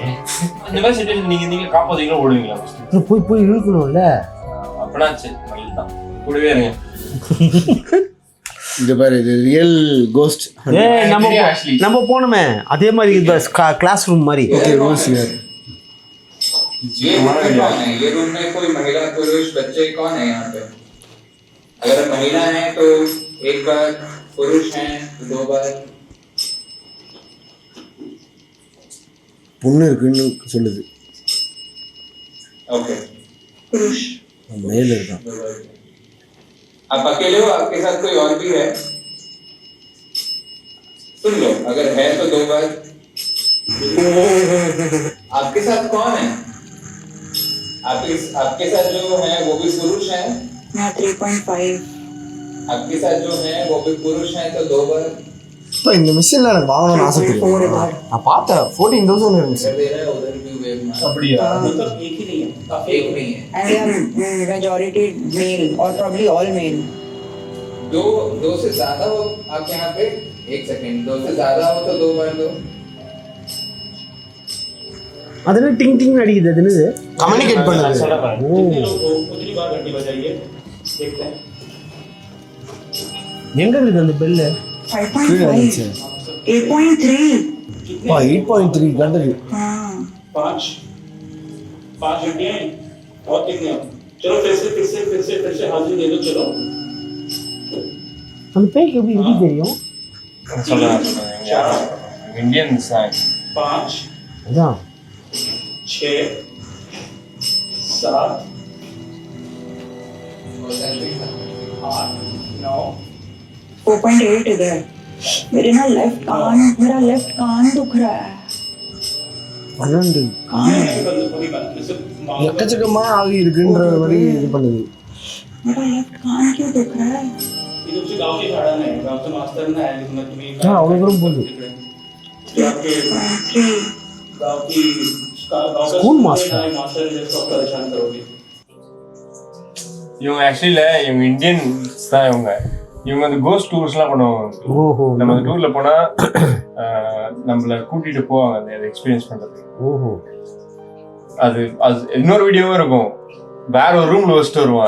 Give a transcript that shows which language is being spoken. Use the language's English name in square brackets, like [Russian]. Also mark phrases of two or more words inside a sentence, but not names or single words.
[Tamil] இந்த மாதிரி சிச்சுவேஷன் நீங்க காப்பாத்தீங்களா ஓடுவீங்களா? போய் இழுக்கணும்ல. அப்படின்னா சரி நல்லதுதான். கூடவே இருங்க. இது பாரு இது [English] real ghost. [Tamil] ஏய் நம்ம போணுமே அதே மாதிரி [English] class room [Tamil] மாதிரி. [English] okay rules here. [Hindi] ये रूम में कोई महिला पुरुष बच्चे कौन है यहाँ पे? अगर महिला है तो एक बार, पुरुष हैं तो 2 बार. [Tamil] பொண்ணு இருக்குன்னு சொல்லுது. [Hindi] ओके पुरुष [Tamil] மேல இருக்கான். [Hindi] आप अकेले हो? आपके साथ कोई और भी है? सुन लो, अगर है तो 2 बार. आपके साथ कौन है? आपके साथ जो है वो भी पुरुष है? मैं 3.5. आपके साथ जो है वो भी पुरुष है तो 2 बार. [Tamil] இப்போ இந்த மிஷின்ல எனக்கு வாங்கணும்னு ஆசை தெரியும். நான் பார்த்தேன் 14,000 இருந்துச்சு. [Hindi] दे रहा है उधर भी वेव में. [Tamil] அப்படியா? [Hindi] मतलब एक ही नहीं है. एक नहीं है. [English] And we are majority male or probably all male. [Hindi] दो से ज्यादा हो आप यहाँ पे. एक सेकंड. 2 से ज्यादा हो तो 2 बार दो. [Tamil] அது டிங் டிங் அடிக்குது அது என்னது? கம்யூனிகேட் பண்ணுது. எங்க இருக்குது அந்த பெல்லு? 5.5. 8.3. 8.3 கண்டது. [Hindi] हाँ. 5 घंटे और कितने? चलो फिर से हाजिरी दे दो चलो. [Tamil] அந்த பேய்க்கு எப்படி தெரியும்? சொல்லுங்க [English] Indian song [Tamil] 5 அதான் 6 7 8 9 [Hindi] 4.8 इधर. मेरे ना मेरा लेफ्ट कान दुख रहा है. 12 मेरा [Tamil] எக்கச்சக்கமா ஆகி இருக்குன்ற மாதிரி இது பண்ணுது. [Hindi] लेफ्ट कान क्यों दुख रहा है? ये तुमसे गांव की [Marathi] शाळा नाही गावचं मास्तर नाही तुम्ही तुम्ही [Tamil] அவ்வளோ தூரம் போகுது. [Hindi] आपके 3. गांव की गांव का [English] school master [Hindi] मास्टर जिसको परेशान करोगे. [Tamil] இவங்க ஆக்சுவலியில் இவங்க இந்தியன்ஸ் தான் இவங்க அந்த [English] ghost tours [Tamil] பண்ணுவாங்க. ஓஹோ. நம்ம அந்த டூரில் போனால் நம்மளை கூட்டிகிட்டு போவாங்க அதை எக்ஸ்பீரியன்ஸ் பண்ணுறதுக்கு. ஓஹோ. அது இன்னொரு வீடியோவும் இருக்கும். வேற ஒரு ரூமில் வச்சுட்டு வருவான்.